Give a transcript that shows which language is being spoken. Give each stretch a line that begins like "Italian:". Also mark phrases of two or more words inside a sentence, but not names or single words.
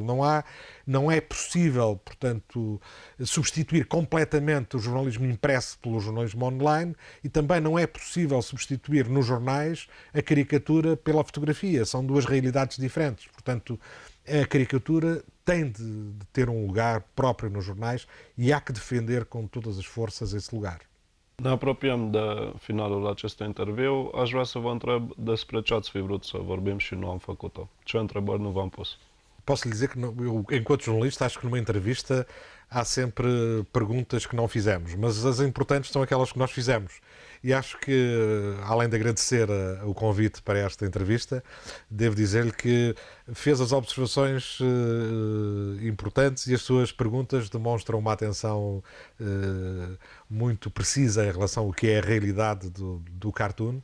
Portuguese: Não é possível, portanto, substituir completamente o jornalismo impresso pelo jornalismo online e também não é possível substituir nos jornais a caricatura pela fotografia. São duas realidades diferentes. Portanto, a caricatura tem de ter um lugar próprio nos jornais e há que defender com todas as forças esse lugar.
Romanian: Ne apropiem de finalul acestui interviu. Aș vrea să vă întreb despre ce ați fi vrut să vorbim și nu am făcut-o. Ce întrebări nu v-am pus?
Portuguese: posso lhe dizer que, eu, enquanto jornalista, acho que numa entrevista há sempre perguntas que não fizemos, mas as importantes são aquelas que nós fizemos. E acho que, além de agradecer o convite para esta entrevista, devo dizer-lhe que fez as observações importantes e as suas perguntas demonstram uma atenção muito precisa em relação ao que é a realidade do cartoon.